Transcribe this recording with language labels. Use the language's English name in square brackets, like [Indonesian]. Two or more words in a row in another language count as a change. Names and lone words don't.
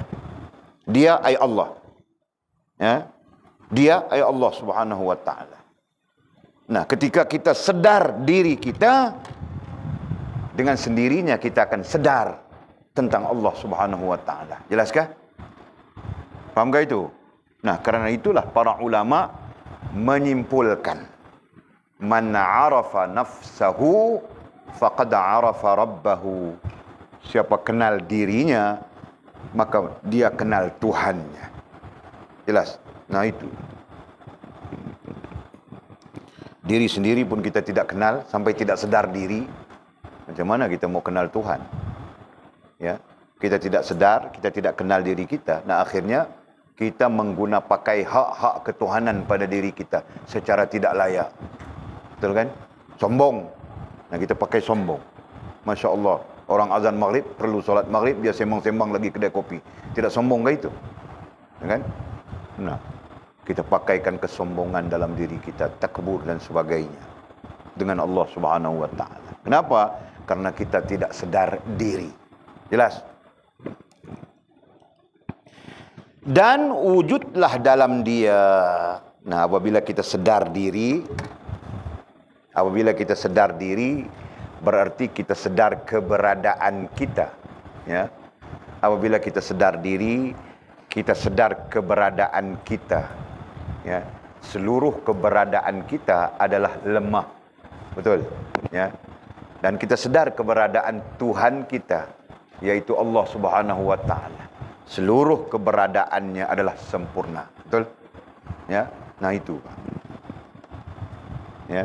[Malay] Dia Allah. Ya. Dia Allah [Arabic] Subhanahu wa taala. [Malay] Nah, ketika kita sedar diri kita, dengan sendirinya kita akan sedar tentang Allah [Arabic] Subhanahu wa taala. [Malay] Jelaskah? Fahamkah itu? Nah, karena itulah para ulama menyimpulkan, [Arabic] من عرف نفسه فقد عرف ربه. [Malay] Siapa kenal dirinya, maka dia kenal Tuhannya. Jelas? Nah, itu. Diri sendiri pun kita tidak kenal, sampai tidak sedar diri. Macam mana kita mau kenal Tuhan? Ya, kita tidak sedar, kita tidak kenal diri kita. Nah, akhirnya kita pakai hak-hak ketuhanan pada diri kita secara tidak layak. Betul kan? Sombong. Nah, kita pakai sombong. Masya Allah, orang azan maghrib, perlu solat maghrib, dia sembang-sembang lagi kedai kopi. Tidak sombong ke itu? Ya kan? Nah, kita pakaikan kesombongan dalam diri kita, takbur dan sebagainya dengan Allah [Arabic] Subhanahu wa taala. [Malay] Kenapa? Karena kita tidak sedar diri. Jelas? Dan wujudlah dalam Dia. Nah, apabila kita sedar diri, berarti kita sedar keberadaan kita, ya. Apabila kita sedar diri, kita sedar keberadaan kita. Ya, seluruh keberadaan kita adalah lemah. Betul? Ya. Dan kita sedar keberadaan Tuhan kita, yaitu Allah [Arabic] Subhanahu wa taala. [Malay] Seluruh keberadaannya adalah sempurna. Betul? Ya. Nah itu. Ya.